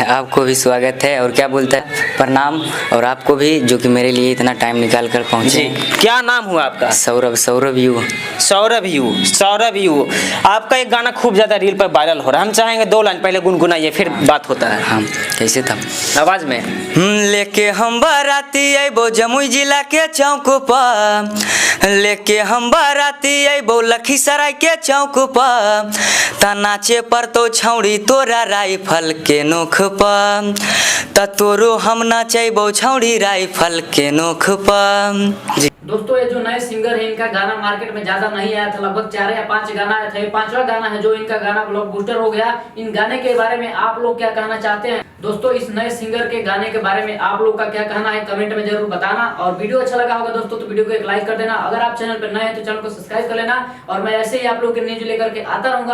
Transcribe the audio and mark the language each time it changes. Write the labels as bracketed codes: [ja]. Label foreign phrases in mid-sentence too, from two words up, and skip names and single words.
[hi] आपको भी स्वागत है और क्या बोलता है प्रणाम, और आपको भी जो कि मेरे लिए इतना टाइम निकाल कर पहुंचे। क्या नाम हुआ आपका? सौरभ। सौरभ यू। सौरभ यू। सौरभ यू, आपका एक गाना खूब ज्यादा रील पर वायरल हो रहा है, हम चाहेंगे 2 लाइन पहले गुनगुनाइए फिर बात होता है। हाँ, कैसे था आवाज में? [anp] लेके हम बाराती अबो जमुई जिला के चौक पर, लेके हम बाराती अबो लखीसराय के चौक पर, नाचे पर तो छौड़ी तोरा राइफल के नोख पर, तोरो हम नाचबो छौड़ी राइफल के नोख पर। [hi] जी दोस्तों, ये जो नए सिंगर है इनका गाना मार्केट में ज्यादा नहीं आया था, लगभग 4 या 5 गाना आया था। ये 5वां गाना है जो इनका गाना ब्लॉकबस्टर हो गया। इन गाने के बारे में आप लोग क्या कहना चाहते हैं? दोस्तों, इस नए सिंगर के गाने के बारे में आप लोग का क्या कहना है कमेंट में जरूर बताना। और वीडियो अच्छा लगा होगा दोस्तों तो वीडियो को एक लाइक कर देना। अगर आप चैनल पर नए हैं तो चैनल को सब्सक्राइब कर लेना और मैं ऐसे ही आप लोग के न्यूज लेकर के आता रहूंगा।